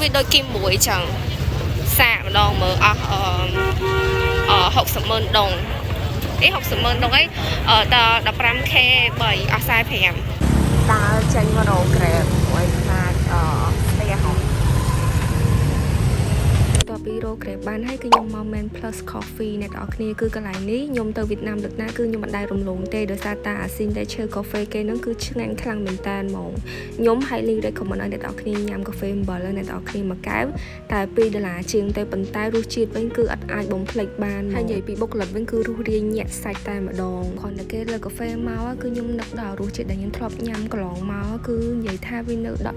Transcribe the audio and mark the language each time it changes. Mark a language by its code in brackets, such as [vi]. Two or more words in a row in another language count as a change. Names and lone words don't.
[km] វាដូចគីមួយចឹងសាកម្ដងមើលអស់60,000 ដង60,000 ដងអីដល់ 15k 3អស់45ដើរចេញមករក Grab មួយខ្លាចស្ទះហ៎តពីរក Grab បានហើយគឺខ្ញុំមក Man Plus Coffee អ្នកនរគ្នាគឺកន្លែងនេះខ្ញុំទៅវៀតណាមលើកណាគឺខ្ញុំមិនដែលរំលងទេដោយសារតា [en] signature coffee [km] គេហ្នឹងគឺឆ្ងាញ់ខ្លាំងមែនតើហ្មងខ្ញុំ [en] highly recommend [km] ឲ្យអ្នកនរគ្នាញ៉ាំកាហ្វេអំបិលអ្នកនរ គ្នាមួយកែវតែ$2ជាងទៅប៉ុន្តែរសជាតិវិញគឺអត់អាចបំភ្លេចបានហើយនិយាយពីបុគ្គលិកវិញគឺរសរាយញាក់សាច់តែម្ដងគ្រាន់តែ គេលើកាហ្វេមកគឺខ្ញុំនឹកដល់រសជាតិដែលខ្ញុំធ្លាប់ញ៉ាំកន្លងមកគឺនិយាយថាវានៅដក